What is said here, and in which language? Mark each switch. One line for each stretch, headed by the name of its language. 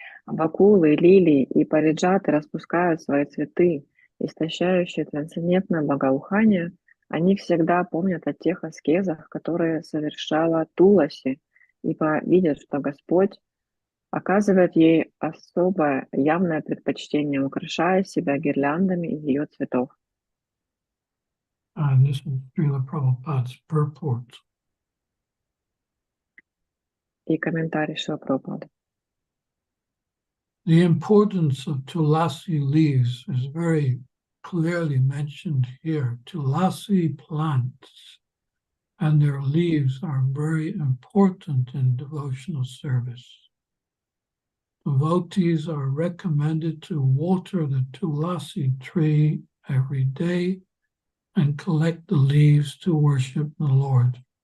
Russian: бакулы, лилии и париджаты распускают свои цветы, истощающие трансцендентное благоухание, они всегда помнят о тех аскезах, которые совершала Туласи, ибо видят, что Господь оказывает ей особое явное предпочтение, украшая себя гирляндами из ее цветов.
English: And this is Srila Prabhupada's purport.
Russian: И комментарий Шрила Прабхупады.
English: The importance of Tulasi leaves is very clearly mentioned here. Tulasi plants and their leaves are very important in devotional service. Devotees are recommended to water the Tulasi tree every day and collect the leaves to worship the Lord.